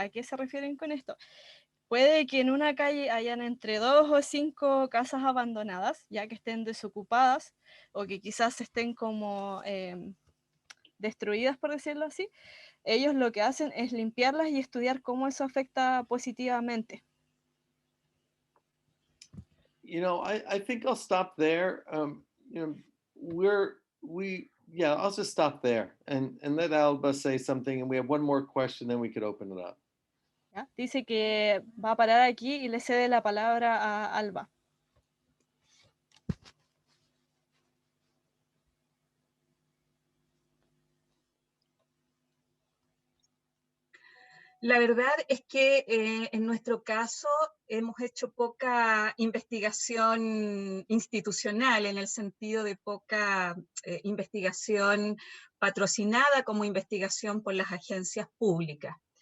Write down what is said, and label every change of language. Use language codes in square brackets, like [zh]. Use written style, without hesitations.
[es] ¿A qué se refieren con esto? Puede que en una calle hayan entre 2 o 5 casas abandonadas, ya que estén desocupadas, o que quizás estén como destruidas, por decirlo así. Ellos lo que hacen es limpiarlas y estudiar cómo eso afecta positivamente. [en] You know, I think I'll stop there. You know, I'll just stop there and let Alba say something, and we have one more question, then we could open it up. [es] ¿Ya? Dice que va a parar aquí y le cede la palabra a Alba. La verdad es que en nuestro caso hemos hecho poca investigación institucional, en el sentido de poca investigación patrocinada como investigación por las agencias públicas.